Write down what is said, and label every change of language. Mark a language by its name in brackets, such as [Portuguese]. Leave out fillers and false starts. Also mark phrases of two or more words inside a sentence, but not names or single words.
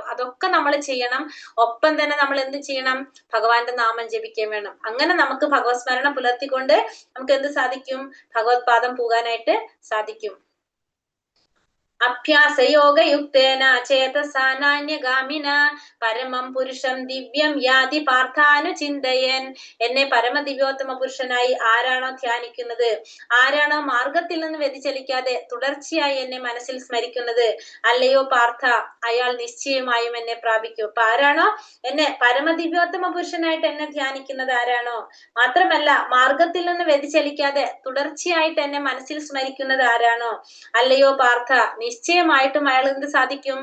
[Malayalam] അതൊക്കെ നമ്മൾ ചെയ്യണം. ഒപ്പം തന്നെ നമ്മൾ എന്ത് ചെയ്യണം? ഭഗവാന്റെ നാമം ജപിക്കുകയും വേണം. അങ്ങനെ നമുക്ക് ഭഗവത് സ്മരണ പുലർത്തിക്കൊണ്ട് നമുക്ക് എന്ത് സാധിക്കും? ഭഗവത് പാദം പോകാനായിട്ട് സാധിക്കും. [Sanskrit] അഭ്യാസയോഗയുക്തേന ചേതസാ നാന്യഗാമിന പരമം പുരുഷം ദിവ്യം യാതി പാർത്ഥാനുചിന്തയൻ. [Malayalam] എന്നെ പരമദിവ്യോത്തമ പുരുഷനായി ആരാണോ ധ്യാനിക്കുന്നത്, ആരാണോ മാർഗത്തിൽ നിന്ന് വ്യതിചലിക്കാതെ തുടർച്ചയായി എന്നെ മനസ്സിൽ സ്മരിക്കുന്നത്, അല്ലയോ പാർത്ഥ, അയാൾ നിശ്ചയമായും എന്നെ പ്രാപിക്കും. അപ്പൊ ആരാണോ എന്നെ പരമദിവ്യോത്തമ പുരുഷനായിട്ട് എന്നെ ധ്യാനിക്കുന്നത്, ആരാണോ, മാത്രമല്ല മാർഗത്തിൽ നിന്ന് വ്യതിചലിക്കാതെ തുടർച്ചയായിട്ട് എന്നെ മനസ്സിൽ സ്മരിക്കുന്നത് ആരാണോ, അല്ലയോ പാർത്ഥ, നിശ്ചയമായിട്ടും അയാൾ എന്ത് സാധിക്കും?